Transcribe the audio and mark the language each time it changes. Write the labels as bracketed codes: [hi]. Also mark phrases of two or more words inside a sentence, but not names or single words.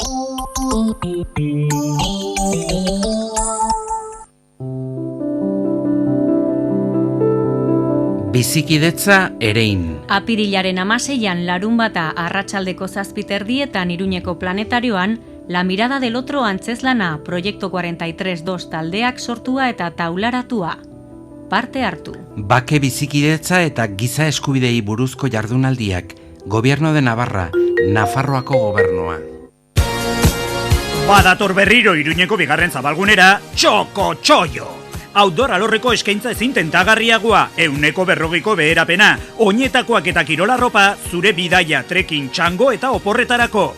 [eu] Bizikidetza erein. Apirilaren 16an larunbata arratsaldeko 7:30 Iruñeko planetarioan, La mirada del otro antzezlana Proiektu 43.2 taldeak sortua eta taularatua. Parte hartu. Bake bizikidetza eta giza eskubidei buruzko jardunaldiak. Gobierno de Navarra, Nafarroako gobernua. Badator berriro Iruñeko bigarren zabalgunera, Txoko Txoio. Outdoor alorreko eskaintza ezin tentagarriagoa, 140ko beherapena, oinetakoak eta kirolarropa, zure bidaia, trekking, txango eta oporretarako.